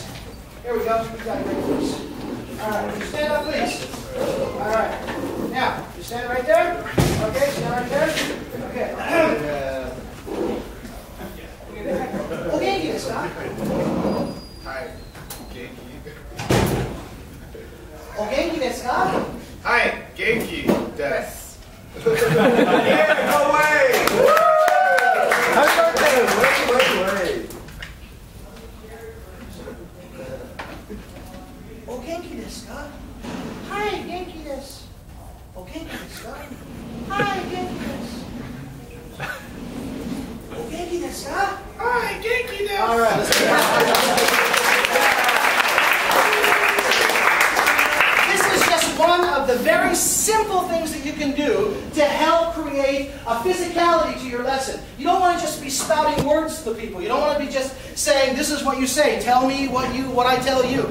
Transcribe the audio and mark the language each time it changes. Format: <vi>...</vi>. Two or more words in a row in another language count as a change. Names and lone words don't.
<en>Here we go, who's got a great face? All right, you stand up, please. All right, now, you stand right there. Okay, stand right there. Okay. Okay, you stop. Hi.</en> <ja>お元気ですか? はい、元気です.</ja> <en>Yeah, no way! Happy birthday! Wait.</en> <ja>お元気ですか? はい、元気です。お元気ですか? はい、元気です。お元気ですか? はい、元気です.</ja> <en>All right, let's go. One of the very simple things that you can do to help create a physicality to your lesson. You don't want to just be spouting words to the people. You don't want to be just saying, this is what you say, tell me what I tell you.</en>